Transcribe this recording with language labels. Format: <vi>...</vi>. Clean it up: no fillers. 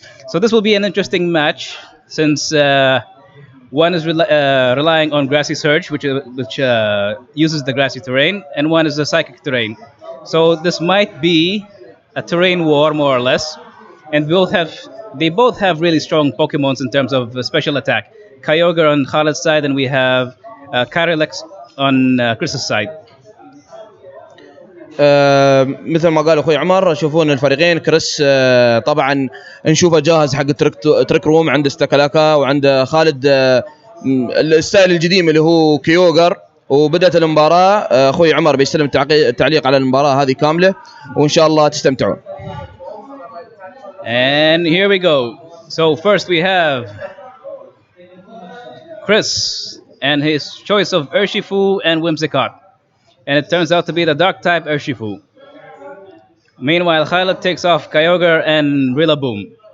<en>So this will be an interesting match, since one is relying on Grassy Surge, which uses the grassy terrain, and one is the Psychic terrain. So this might be a terrain war, more or less. And they both have really strong Pokemons in terms of special attack. Kyogre on Khaled's side, and we have Carylex on Chris's side.</en> <ar>مثل ما قال اخوي عمر، شوفون الفريقين. كريس طبعا نشوفه جاهز حق تريك روم، عنده استكلاكا، وعنده خالد الستايل القديم اللي هو كيوغر. وبدأت المباراة، اخوي عمر بيستلم التعليق على المباراة هذه كاملة، وان شاء الله تستمتعون.</ar> <en>And here we go. So first we have Chris and his choice of Urshifu and Whimsicott. And it turns out to be the Dark type Urshifu. Meanwhile, Khaled takes off Kyogre and Rillaboom.</en>